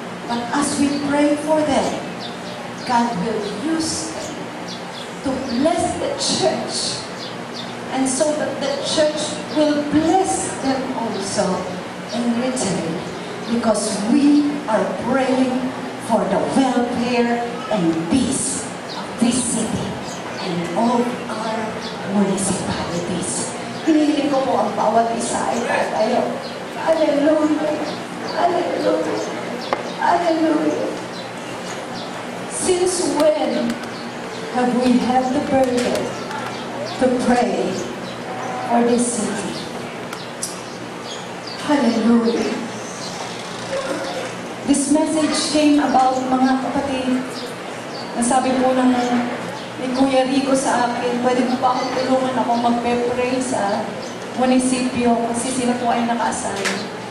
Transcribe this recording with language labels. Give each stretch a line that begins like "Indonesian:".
English: But as we pray for them, God will use them to bless the church, and so that the church will bless them also in return, because we are praying for the welfare and peace of this city and of our municipalities.
Filipino: Hinihiling ko po ang bawat isa ay tayo. Hallelujah! Hallelujah! Hallelujah!
English: Since when have we had the burden to pray for this city? Hallelujah! This message came about,
Filipino: mga kapatid, nasabi po ni Kuya Rico sa akin, pwede mo ba akong tulungan ako magpe-pray sa munisipyo kasi sila po ay naka-assign.